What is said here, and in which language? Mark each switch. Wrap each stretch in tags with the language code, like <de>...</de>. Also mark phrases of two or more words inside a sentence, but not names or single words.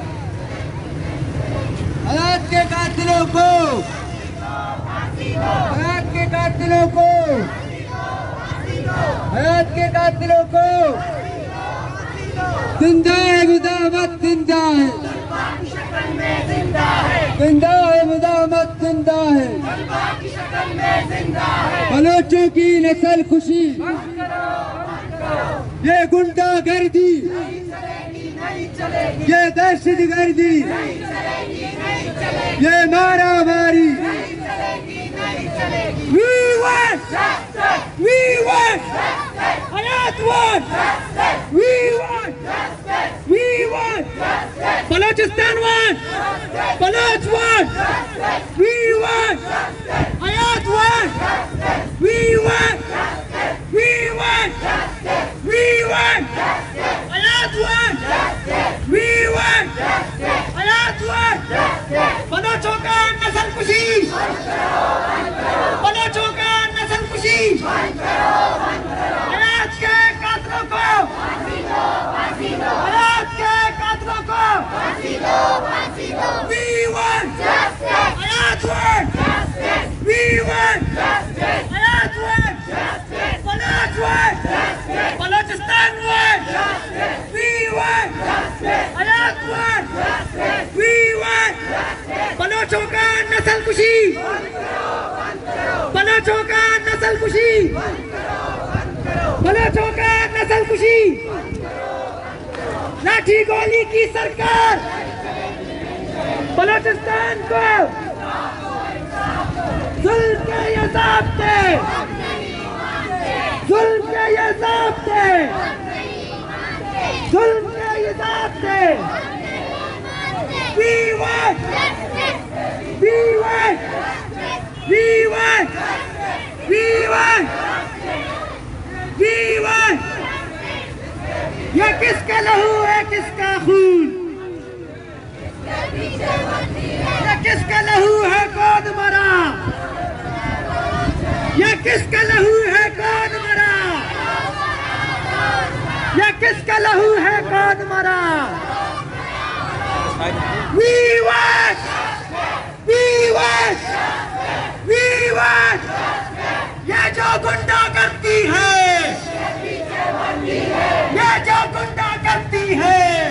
<ur>حالات کے قاتلوں کو حیات کے قاتلوں کو حیات کے قاتلوں کو زندہ ہے مداحمت زندہ ہے زندہ ہے مداحمت زندہ ہے بلوچوں کی نسل خوشی یہ گنڈا گردی یہ دہشت گردی یہ مارا ماری</ur> <en>We want حیات want we want بلوچستان want بلوچ want we want حیات want we want حیات want</en> <ur>حیات want بلوچوں کا نسل کشی بلوچوں کا نسل کشی حیات کے قاتلوں کو حیات کے قاتلوں کو</ur> <en>We want حیات want We want حیات want بلوچ want بلوچستان want We want حیات want We want</en> <ur>بلوچوں کا نسل کشی بلوچوں کا نسل کشی بلوچوں کا نسل کشی لاٹھی گولی کی سرکار بلوچستان کو ظلم کے یہ ضابطے ظلم کے یہ ضابطے ظلم کے یہ ضابطے</ur> <en>We want We want We want We want We want</en> <ur>یہ کس کا لہو ہے کس کا خون یہ کس کا لہو ہے کون مرا یہ کس کا لہو ہے کون مرا یہ کس کا لہو ہے کون مرا</ur> <en>We want</en> <ur>یہ جو گنڈا کرتی ہے یہ جو گنڈا کرتی ہے</ur>